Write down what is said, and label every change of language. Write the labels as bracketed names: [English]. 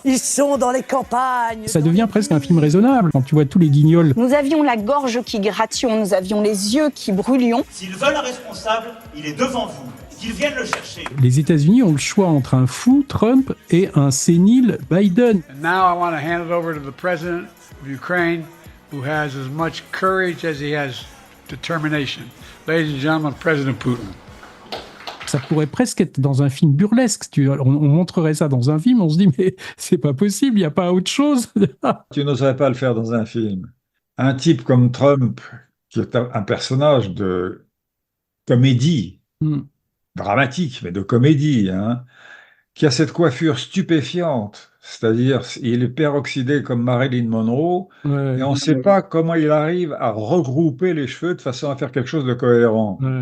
[French] Ils sont dans les campagnes. Ça devient presque un film raisonnable quand tu vois tous les guignols. Nous avions la gorge qui grattions, nous avions les yeux qui brûlions. S'ils veulent un responsable, il est devant vous. Qu'ils viennent le chercher. Les États-Unis ont le choix entre un fou, Trump, et un sénile, Biden. [English] And now I want to hand it over to the president of Ukraine, who has as much courage as he has determination. Ladies and gentlemen, President Putin. [French] Ça pourrait presque être dans un film burlesque. On montrerait ça dans un film, on se dit, mais c'est pas possible, il n'y a pas autre chose. Tu n'oserais pas le faire dans un film. Un type comme Trump, qui est un personnage de comédie, dramatique, mais de comédie, hein, qui a cette coiffure stupéfiante, c'est-à-dire il est peroxydé comme Marilyn Monroe, et on ne sait pas comment il arrive à regrouper les cheveux de façon à faire quelque chose de cohérent.